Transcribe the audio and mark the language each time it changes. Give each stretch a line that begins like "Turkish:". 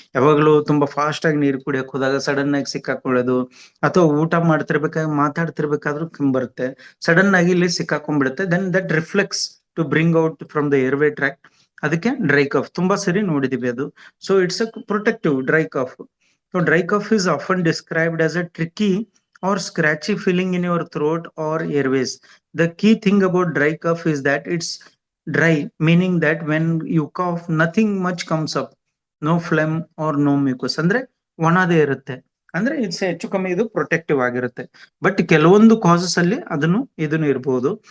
Kannada: ಯಾವಾಗಲೂ ತುಂಬಾ ಫಾಸ್ಟ್ ಆಗಿ ನೀರು ಕುಡಿಯಕ್ ಹೋದಾಗ ಸಡನ್ ಆಗಿ ಸಿಕ್ಕಾಕೊಳ್ಳೋದು, ಅಥವಾ ಊಟ ಮಾತಾಡ್ತಿರ್ಬೇಕಾದ್ರೂ ಕೆಮ್ಮು ಬರುತ್ತೆ, ಸಡನ್ ಆಗಿ ಇಲ್ಲಿ ಸಿಕ್ಕಾಕೊಂಡ್ಬಿಡುತ್ತೆ.
English: then that reflex to bring out from the airway tract,
Kannada: ಅದಕ್ಕೆ ಡ್ರೈ ಕಫ್ ತುಂಬಾ ಸರಿ ನೋಡಿದೀವಿ ಅದು.
English: So it's a protective dry cough. So dry cough is often described as a tricky or scratchy feeling in your throat or airways. The key thing about dry cough is that it's dry, meaning that when you cough, nothing much comes up, no phlegm or no mucus.
Kannada: ಅಂದ್ರೆ ಒಣದೇ ಇರುತ್ತೆ, ಅಂದ್ರೆ it's ಹೆಚ್ಚು ಕಮ್ಮಿ ಇದು protective ಆಗಿರುತ್ತೆ. But ಕೆಲವೊಂದು causes ಅಲ್ಲಿ ಇದನ್ನು ಇರಬಹುದು.